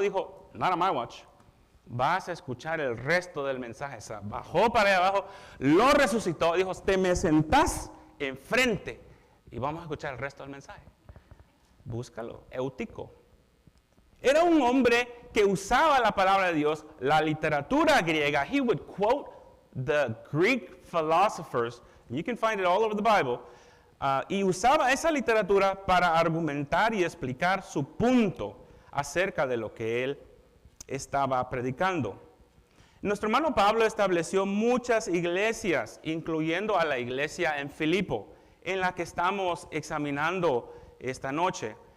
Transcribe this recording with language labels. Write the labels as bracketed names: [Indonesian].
[Spanish] Dijo, [English] not on my watch. [Spanish] Vas a escuchar el resto del mensaje. O sea, bajó para allá abajo, lo resucitó, dijo, te me sentás enfrente y vamos a escuchar el resto del mensaje. Búscalo, Eutico. Era un hombre que usaba la palabra de Dios, la literatura griega. [English] He would quote the Greek philosophers. You can find it all over the Bible. [Spanish] Y usaba esa literatura para argumentar y explicar su punto acerca de lo que él estaba predicando. Nuestro hermano Pablo estableció muchas iglesias, incluyendo a la iglesia en Filipo, en la que estamos examinando esta noche.